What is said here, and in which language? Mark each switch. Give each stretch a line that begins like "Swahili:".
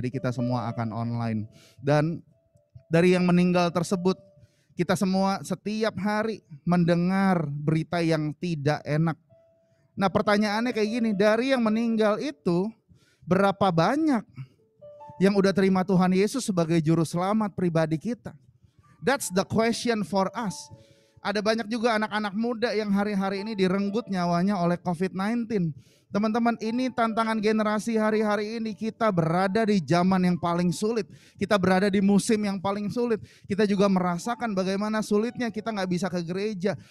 Indonesian: Jadi kita semua akan online. Dan dari yang meninggal tersebut, kita semua setiap hari mendengar berita yang tidak enak. Nah, pertanyaannya kayak gini, dari yang meninggal itu berapa banyak yang udah terima Tuhan Yesus sebagai juru selamat pribadi kita?
English: That's the question for us.
Indonesian: Ada banyak juga anak-anak muda yang hari-hari ini direnggut nyawanya oleh COVID-19. Teman-teman, ini tantangan generasi hari-hari ini. Kita berada di zaman yang paling sulit. Kita berada di musim yang paling sulit. Kita juga merasakan bagaimana sulitnya kita nggak bisa ke gereja.